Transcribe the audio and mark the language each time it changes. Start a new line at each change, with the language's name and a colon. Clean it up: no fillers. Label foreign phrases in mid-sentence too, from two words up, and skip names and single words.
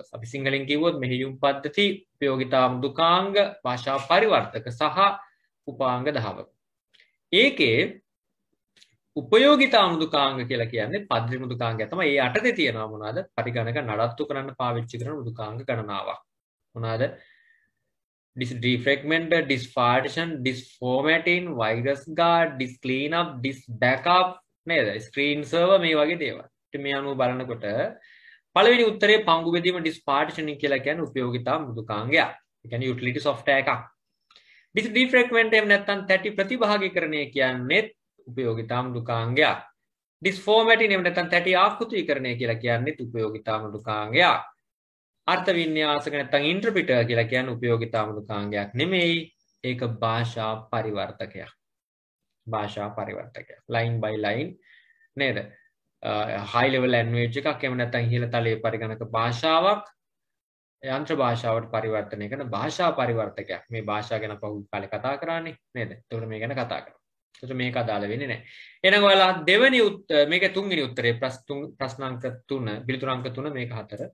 Sinhala: අපි සිංහලෙන් කිව්වොත් මෙහෙයුම් පද්ධති, උපයෝගිතා මෘදුකාංග, භාෂා පරිවර්තක සහ උපාංග 10ක. ඒකේ උපයෝගිතා මෘදුකාංග කියලා කියන්නේ පද්ධති මෘදුකාංගය තමයි. ඒ යටතේ තියෙනවා මොනවාද? පරිගණක නඩත්තු කරන්න පාවිච්චි කරන මෘදුකාංග ගණනාවක්. මොනවාද?
English: disk defragment, disk partition, disk formatting, virus guard, disk cleanup, disk backup නේද? screen server
Sinhala: මේ වගේ දේවල්. ඉතින් මේ අනුව බලනකොට පළවෙනි උත්තරේ පංගු බෙදීම
English: disk partitioning
Sinhala: කියලා කියන්නේ උපයෝගිතා මෘදුකාංගයක්. ඒ කියන්නේ
English: utility software
Sinhala: එකක්.
English: disk defragment
Sinhala: එහෙම නැත්නම් තැටි ප්‍රතිභාගීකරණය කියන්නේ උපයෝගිතා මෘදුකාංගයක්.
English: disk formatting
Sinhala: එහෙම නැත්නම් තැටි ආකෘතිකරණය කියලා කියන්නේ උපයෝගිතා මෘදුකාංගයක්. අර්ථ වින්‍යාසක නැත්නම් ඉන්ටර්ප්‍රිටර් කියලා කියන්නේ උපයෝගිතා මෘදුකාංගයක් නෙමෙයි. ඒක භාෂා පරිවර්තකයක්. භාෂා පරිවර්තකයක්.
English: line by line
Sinhala: නේද?
English: high level language
Sinhala: එකක් එහෙම නැත්නම් ඉහළ තලයේ පරිගණක භාෂාවක් යන්ත්‍ර භාෂාවට පරිවර්තනය කරන භාෂා පරිවර්තකයක්. මේ භාෂාව ගැන පහු කාලේ කතා කරානේ නේද? ඒකට මේ ගැන කතා කරමු. ඒකට මේක අදාළ වෙන්නේ නැහැ. එහෙනම් ඔයාලා දෙවෙනි මේක තුන්වෙනි උත්තරේ ප්‍රශ්නාංක 3 පිළිතුරු අංක 3 මේක 4.